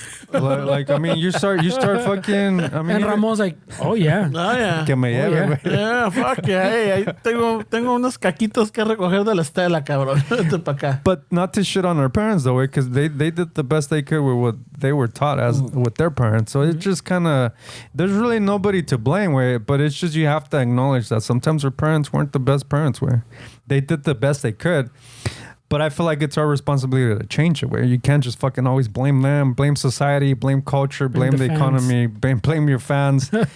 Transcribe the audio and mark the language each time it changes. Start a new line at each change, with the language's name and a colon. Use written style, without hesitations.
English: Like, I mean, you start fucking. I mean, and Ramon's like, oh yeah,
Spanish: que me lleve,
English: güey. Yeah, fuck yeah.
Spanish: Hey, tengo unos caquitos que recoger de la estela, cabrón. Vete pa' acá.
English: But not to shit on our parents though, because they did the best they could with what they were taught as with their parents. So it's just kind of, there's really nobody to blame, way. But it's just, you have to acknowledge that sometimes our parents weren't the best parents, way. They did the best they could. But I feel like it's our responsibility to change it, where you can't just fucking always blame them, blame society, blame culture, blame the economy, blame your fans.